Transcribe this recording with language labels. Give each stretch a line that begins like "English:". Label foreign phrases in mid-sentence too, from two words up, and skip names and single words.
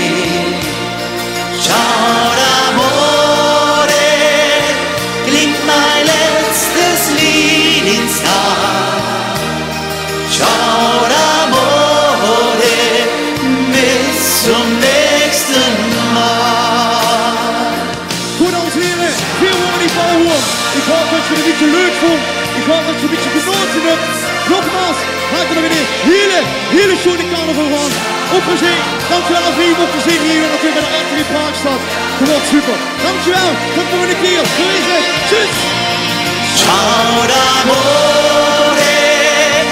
German: Schau, d'amore, klingt mein letztes Lied ins Tal. Schau, d'amore, bis zum nächsten Mal.
Dutch: Goed, dames en heren, veel horen die bouwhoorn. Ik hoop dat je het een beetje leuk vond. Ik hoop dat je een beetje genoten hebt. Nogmaals, maak er nog een hele schone carnaval van. Op gezien, dankjewel aan vrienden op gezien hier natuurlijk bij de Anthony Parkstad. Gewoon super. Dankjewel, tot de volgende keer. Zo is het. Tjus!
Italian: Ciao, d'amore.